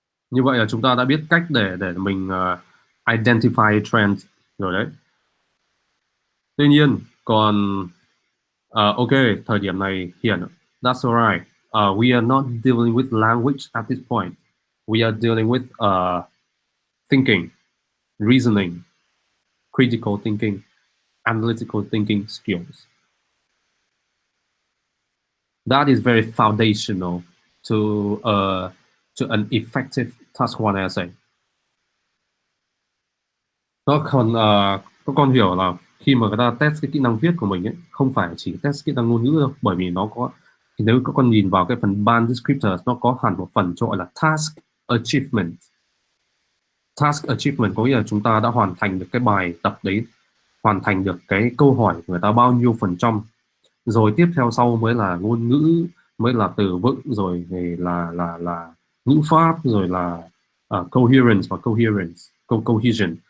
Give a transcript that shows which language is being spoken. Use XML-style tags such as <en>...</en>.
<vi>Như vậy là chúng ta đã biết cách để mình identify trend rồi đấy. Tuy nhiên còn ok, thời điểm này Hiển,</vi> <en>that's alright. We are not dealing with language at this point. We are dealing with thinking, reasoning, critical thinking, analytical thinking skills. That is very foundational to an effective task one essay.</en> <vi>Nó còn các con hiểu là khi mà người ta test cái kỹ năng viết của mình ấy, không phải chỉ test kỹ năng ngôn ngữ đâu, bởi vì nó có, thì nếu các con nhìn vào cái phần ban descriptors, nó có hẳn một phần cho gọi là task achievement. Task achievement có nghĩa là chúng ta đã hoàn thành được cái bài tập đấy, hoàn thành được cái câu hỏi của người ta bao nhiêu phần trăm, rồi tiếp theo sau mới là ngôn ngữ, mới là từ vựng, rồi thì là ngữ pháp, rồi là coherence và cohesion.</vi>